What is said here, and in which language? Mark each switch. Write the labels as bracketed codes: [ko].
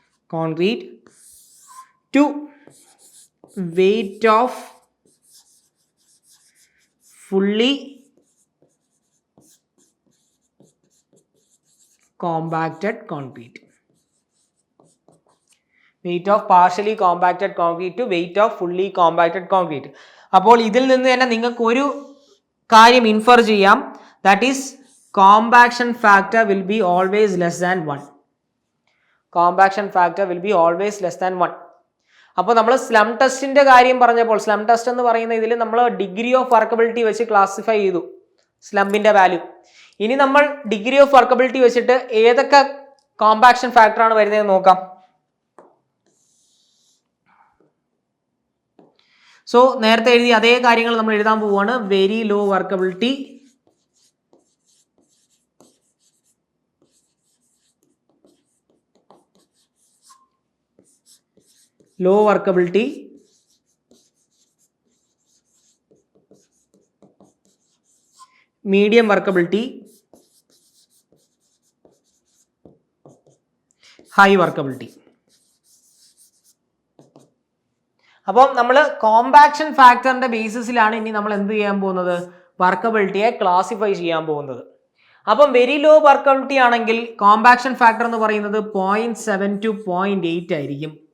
[en] concrete to weight of fully compacted concrete. Weight of partially compacted concrete to weight of fully compacted concrete. [ml] അപ്പോൾ ഇതിൽ നിന്ന് തന്നെ നിങ്ങൾക്ക് ഒരു കാര്യം ഇൻഫർ ചെയ്യാം, [en] that is compaction factor will be always less than 1. Compaction factor will be always less than 1. [ml] അപ്പോൾ നമ്മൾ സ്ലം ടെസ്റ്റിന്റെ കാര്യം പറഞ്ഞപ്പോൾ, സ്ലം ടെസ്റ്റ് എന്ന് പറയുന്ന ഇതിൽ നമ്മൾ ഡിഗ്രി ഓഫ് വർക്കബിലിറ്റി വെച്ച് ക്ലാസിഫൈ ചെയ്തു സ്ലംബിന്റെ വാല്യൂ. ഇനി നമ്മൾ ഡിഗ്രി ഓഫ് വർക്കബിലിറ്റി വെച്ചിട്ട് ഏതൊക്കെ കോമ്പാക്ഷൻ ഫാക്ടർ ആണ് വരുന്നത് നോക്കാം. സോ നേരത്തെ എഴുതി അതേ കാര്യങ്ങൾ നമ്മൾ എഴുതാൻ പോവുകയാണ്. [en] Very low workability, low workability, medium workability, high workability. [ml] അപ്പം നമ്മൾ കോമ്പാക്ഷൻ ഫാക്ടറിന്റെ ബേസിസിലാണ് ഇനി നമ്മൾ എന്ത് ചെയ്യാൻ പോകുന്നത്, വർക്കബിലിറ്റിയെ ക്ലാസിഫൈ ചെയ്യാൻ പോകുന്നത്. അപ്പം വെരി ലോ വർക്കബിലിറ്റി ആണെങ്കിൽ കോമ്പാക്ഷൻ ഫാക്ടർ എന്ന് പറയുന്നത് 0.7 to 0.8 ആയിരിക്കും.